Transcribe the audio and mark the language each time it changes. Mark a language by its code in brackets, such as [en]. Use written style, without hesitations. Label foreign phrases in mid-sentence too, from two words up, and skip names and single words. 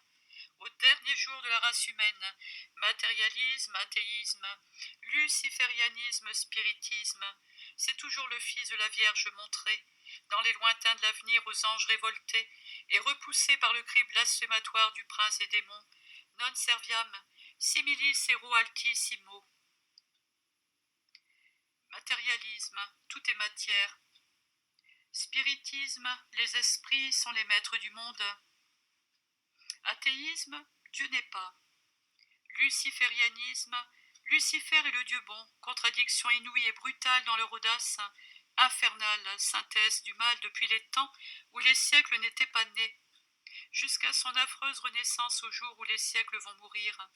[fr] Au dernier jour de la race humaine, matérialisme, athéisme, luciférianisme, spiritisme, c'est toujours le Fils de la Vierge montré, dans les lointains de l'avenir aux anges révoltés, et repoussés par le cri blasphématoire du prince des démons, [la] non serviam, similis ero altissimo. [fr] Matérialisme, tout est matière. Spiritisme, les esprits sont les maîtres du monde. Athéisme, Dieu n'est pas. Luciférianisme, Lucifer est le Dieu bon, contradiction inouïe et brutale dans leur audace, infernale synthèse du mal depuis les temps où les siècles n'étaient pas nés, jusqu'à son affreuse renaissance au jour où les siècles vont mourir.